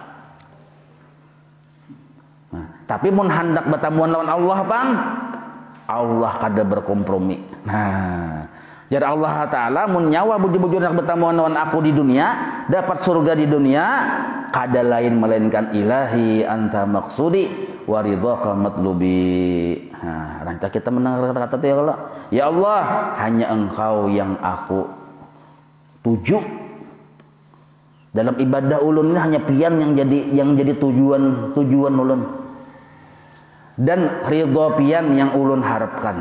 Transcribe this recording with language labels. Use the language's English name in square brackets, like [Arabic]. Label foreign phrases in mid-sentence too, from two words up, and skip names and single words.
[Banjar] Nah, tapi mun hendak batamuan lawan Allah, Bang, Allah kada berkompromi. Nah, jadi Allah Ta'ala mun nyawa bujur-bujur nak batamuan lawan aku di dunia, dapat surga di dunia, kada lain melainkan [Arabic] إلهي أنت مقصودي ورضاك مطلوبي. [Banjar] Nah, ranca kita mendengar kata-kata itu ya Allah. Ya Allah, hanya Engkau yang aku tuju. Dalam ibadah ulun ini hanya pian yang jadi tujuan ulun. Dan ridho pian yang ulun harapkan.